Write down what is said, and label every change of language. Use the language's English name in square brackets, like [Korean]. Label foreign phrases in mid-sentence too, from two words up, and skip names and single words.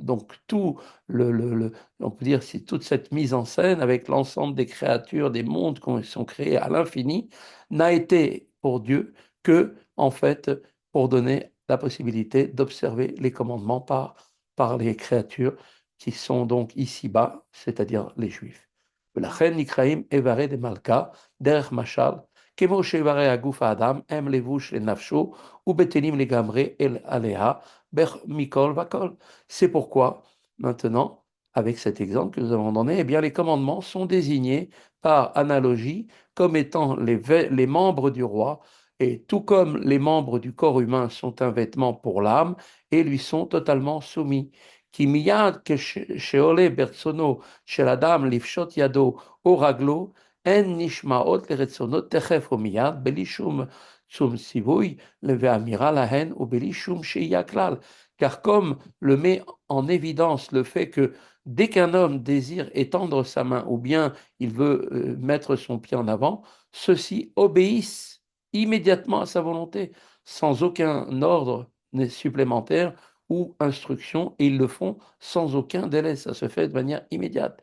[French] Donc tout on peut dire, c'est toute cette mise en scène avec l'ensemble des créatures, des mondes qui sont créés à l'infini, n'a été pour Dieu que, en fait, pour donner la possibilité d'observer les commandements par les créatures qui sont donc ici-bas, c'est-à-dire les Juifs. [Hebrew] ולכן נקראים איברי דמלכה דרך משל, כמו שאיברי הגוף האדם הם לבוש לנפשו ובטלים לגמרי עליה מכל וכל. [French] C'est pourquoi, maintenant, avec cet exemple que nous avons donné, eh bien, les commandements sont désignés par analogie comme étant les membres du roi, et tout comme les membres du corps humain sont un vêtement pour l'âme et lui sont totalement soumis. [Hebrew] כי מיד כשעולה ברצונו של אדם לפשוט ידו או רגלו, הן נשמעות לרצונות תכף ומיד, בלי שום ציווי ואמירה להן ובלי שום שהייה כלל. [French] Car comme le met en évidence le fait que dès qu'un homme désire étendre sa main ou bien il veut mettre son pied en avant, ceux-ci obéissent immédiatement à sa volonté, sans aucun ordre supplémentaire ou instruction, et ils le font sans aucun délai, ça se fait de manière immédiate.